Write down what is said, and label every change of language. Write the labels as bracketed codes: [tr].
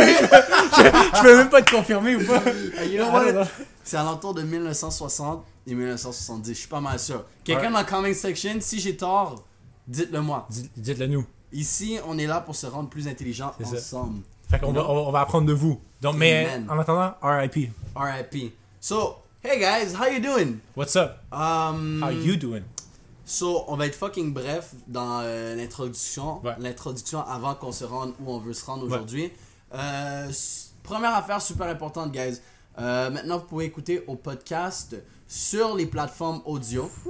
[fr] Je peux même pas te confirmer ou pas. [en] You know what? [fr] C'est à l'entour de 1960 et 1970, je suis pas mal sûr. Quelqu'un dans la [en] comment section, [fr] si j'ai tort, dites-le moi. Dites-le nous. Ici, on est là pour se rendre plus intelligents ensemble. Fait qu'on on va apprendre de vous. Donc, mais Amen. en attendant, RIP. RIP. [en] So, hey guys, how you doing? What's up? How you doing? [fr] So, on va être fucking bref dans l'introduction. Ouais. L'introduction avant qu'on se rende où on veut se rendre aujourd'hui. Première affaire super importante, guys. Maintenant, vous pouvez écouter au podcast sur les plateformes audio.